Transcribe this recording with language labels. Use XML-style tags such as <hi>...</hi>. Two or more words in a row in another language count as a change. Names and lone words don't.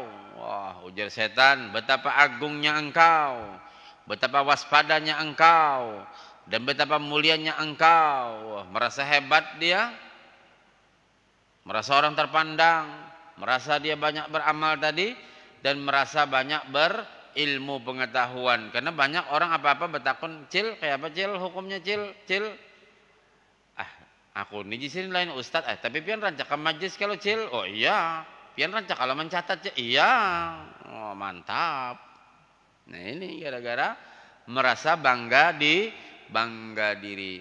<id>Wah, ujar setan, betapa agungnya engkau, betapa waspadanya engkau, dan betapa mulianya engkau. Wah, merasa hebat dia, merasa orang terpandang, merasa dia banyak beramal tadi, dan merasa banyak berilmu pengetahuan.</id> <bjn>Karena banyak orang apa-apa betakun, cil, kayak apa cil, hukumnya cil. Aku ni jisin lain ustaz, tapi pian rancak ke majlis kalau cil. Oh iya, pian rancak kalau mencatat cil.</bjn> <id>Iya, oh mantap. Nah ini gara-gara merasa bangga diri.</id>